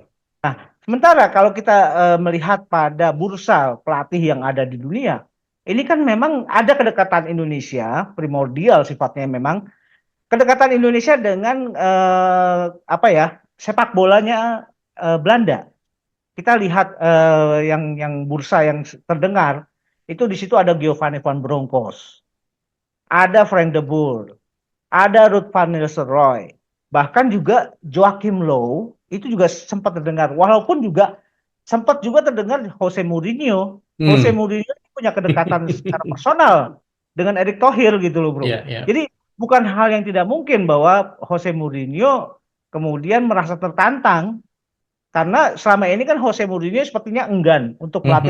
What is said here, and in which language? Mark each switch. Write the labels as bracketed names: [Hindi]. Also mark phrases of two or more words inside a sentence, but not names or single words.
[Indonesian] Nah, sementara kalau kita melihat pada bursa pelatih yang ada di dunia, ini kan memang ada kedekatan Indonesia, primordial sifatnya memang kedekatan Indonesia dengan apa ya sepak bolanya Belanda. Kita lihat yang bursa yang terdengar itu di situ ada Giovanni van Bronckhorst, ada Frank de Boer, ada Ruud van Nistelrooy, bahkan juga Joachim Low itu juga sempat terdengar. Walaupun juga sempat juga terdengar Jose Mourinho. Jose Hmm. Mourinho punya kedekatan secara personal dengan Erick Thohir gitu loh, Bro. Ya, ya. Jadi bukan hal yang tidak mungkin bahwa Jose Mourinho kemudian merasa tertantang karena selama ini kan Jose Mourinho sepertinya enggan untuk melatih